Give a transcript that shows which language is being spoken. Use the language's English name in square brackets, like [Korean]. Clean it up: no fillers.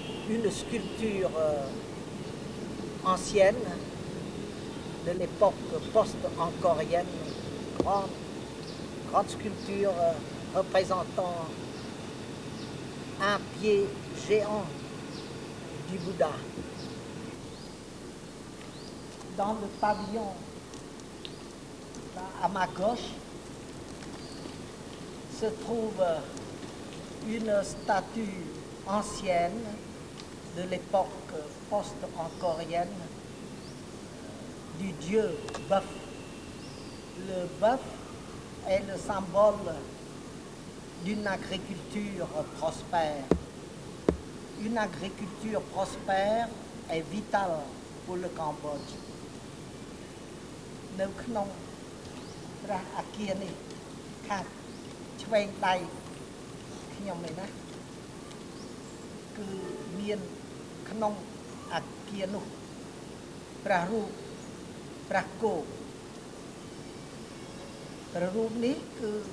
[French] une sculpture ancienne de l'époque post-angkorienne, grande sculpture représentant un pied géant du Bouddha. Dans le pavillon, là, à ma gauche, se trouve une statue ancienne de l'époque post-angkorienne du dieu bœuf. Le bœuf est le symbole d'une agriculture prospère. Une agriculture prospère est vitale pour le Cambodge. [Khmer] នៅក្នុងព្រះអគារនេះខាងឆ្វេងដៃខ្ញុំនេះណាគឺមានក្នុងអគារនោះព្រះរូបព្រះគោព្រះរូបនេះគឺ